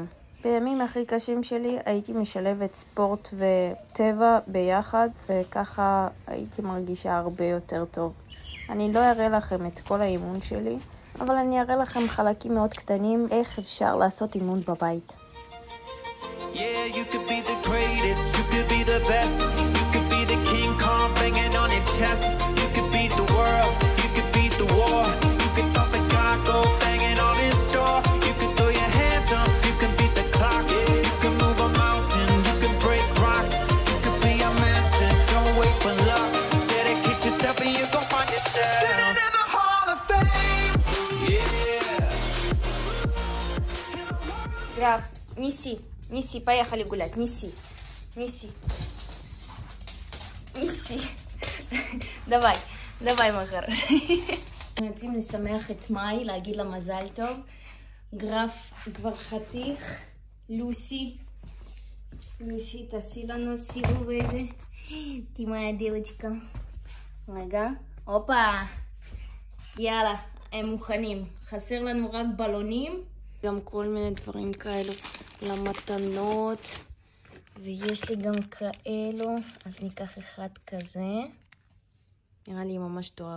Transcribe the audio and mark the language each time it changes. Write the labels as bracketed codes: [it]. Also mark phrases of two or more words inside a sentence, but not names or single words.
[he] בימים הכי קשים שלי הייתי משלבת ספורט וטבע ביחד, וככה הייתי מרגישה הרבה יותר טוב. אני לא אראה לכם את כל האימון שלי, אבל אני אראה לכם חלקים מאוד קטנים איך אפשר לעשות אימון בבית. [en] Yeah, you could be the greatest, you could be the best, you could be the King Kong banging on your chest, you could beat the world, you could beat the war, you could talk to God, go banging on his door, you could throw your hands up, you can beat the clock, you can move a mountain, you can break rocks, you could be a master, don't wait for luck, dedicate yourself and you gon' find yourself. Standing in the Hall of Fame, yeah. [ru] Граф, неси. Неси, поехали гулять, неси. давай, מой хороший. [he] רוצים לשמח את מאי, להגיד לה מזל טוב. גרף כבר חתיך. לוסי, תעשי לנו סיבוב איזה. [ru] תהי моя девочка. [he] רגע, הופה. יאללה, הם מוכנים. חסר לנו רק בלונים. גם כל מיני דברים כאלו למתנות, ויש לי גם כאלו, אז ניקח אחד כזה. נראה לי ממש טוב.